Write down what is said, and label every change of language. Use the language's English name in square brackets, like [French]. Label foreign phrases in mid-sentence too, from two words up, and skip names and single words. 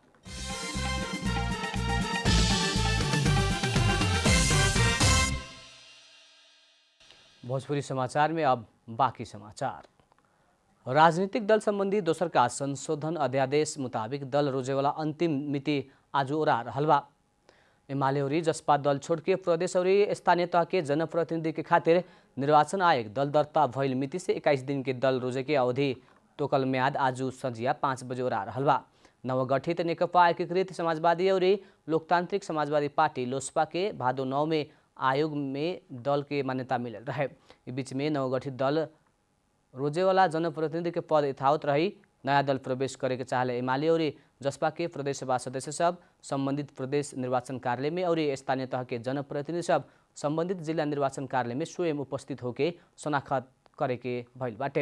[Bhojpuri] भोजपुरी समाचार में अब बाकी समाचार। राजनीतिक दल संबंधी दोसर का संशोधन अध्यादेश मुताबिक दल रोजेवाला अंतिम मिति आज ओरा रहल बा। एमाले और जसपा दल छोड़ के प्रदेश और स्थानीय तह के जनप्रतिनिधि के खातिर निर्वाचन आयोग दल दर्ता भइल मिति से 21 दिन के दल रोजे के अवधि तोकल म्याद आज संझिया 5 बजे ओरा रहल बा। नवगठित नेकपा एकीकृत समाजवादी और लोकतांत्रिक समाजवादी पार्टी लोसपा के भादो 9 में आयोग में दल के मान्यता मिलल रहे। इस बीच में नवगठित दल रोजेवाला जनप्रतिनिधि के पद यथावत रही। नया दल प्रवेश करे के चाहले एमाले और जसपा के प्रदेश सभा सदस्य सब संबंधित प्रदेश निर्वाचन कार्यालय में और स्थानीय तह के जनप्रतिनिधि सब संबंधित जिला निर्वाचन कार्यालय में स्वयं उपस्थित होके शनाखत करे के भइल बाटे।